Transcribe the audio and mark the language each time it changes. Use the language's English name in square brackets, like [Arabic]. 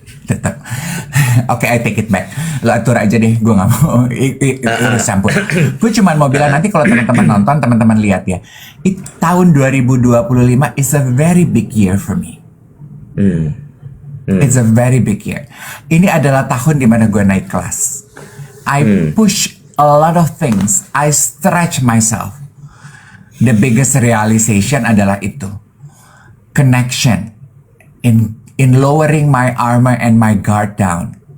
[Indonesian] Tetap. Oke, [English] I take it back. [Indonesian] Lo atur aja deh, gue nggak mau urus campur. Gue cuma mau bilang nanti kalau teman-teman nonton, teman-teman lihat ya. [English] Tahun 2025 is a very big year for me. It's a very big year. [Indonesian] Ini adalah tahun dimana gue naik kelas. [English] I push a lot of things. I stretch myself. The biggest realization [Indonesian] adalah itu. [English] Connection. In lowering my armor and my guard down.